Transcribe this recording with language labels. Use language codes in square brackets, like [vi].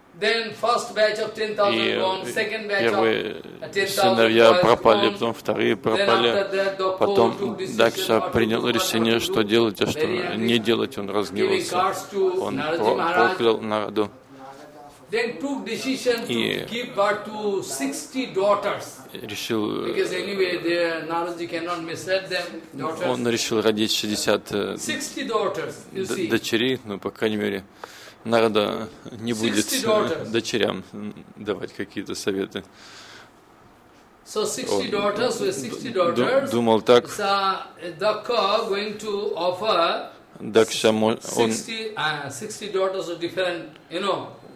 [en] Then first batch of 10,000 gone, second batch of 10,000 gone. [ru] Сыновья пропали, потом вторые пропали. Потом Дакша принял решение, что делать, а что не делать. Он разгневался. Он проклял Нараду. [en] Then took decision to give birth to 60 daughters. [ru] Решил. [en] Because anyway, there Naraji cannot miscarry them daughters. [ru] Он решил родить 60. [en] 60 daughters. You see. [ru] Дочерей, ну по крайней мере. Нарада не будет дочерям давать какие-то советы. [en] So 60 daughters, with 60 daughters, [ru] думал так. [en] Дакша going to offer 60 daughters of different, you know.